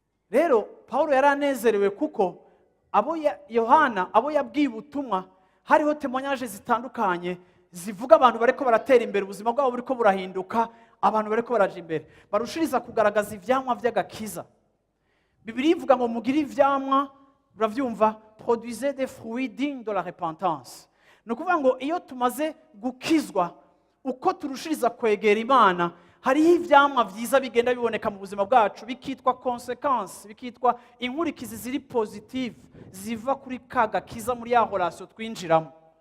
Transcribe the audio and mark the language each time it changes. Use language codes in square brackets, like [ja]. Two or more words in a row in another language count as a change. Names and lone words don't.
[rn] Rero, Pawulo yari anezerewe kuko abo ya-, Yohana, abo yabwiye ubutumwa, hariho témoignage zitandukanye zivuga abantu bariko baratera imbere, ubuzima bwabo buriko burahinduka, abantu bariko baraja imbere, barushiriza kugaragaza ivyamwa vy'agakiza. Bibiliya ivuga ngo, "Mugire ivyamwa," uravyumva, [fr] "produisez des fruits dignes de la repentance." [rn] Ni ukuvuga ngo iyo tumaze gukizwa, uko turushiriza kwegera Imana, hariho ivyamwa vyiza bigenda biboneka mu buzima bwacu, bikitwa consequence, bikitwa inkurikizi ziri positive, ziva kuri ka gakiza, muri ya relation twinjiramo.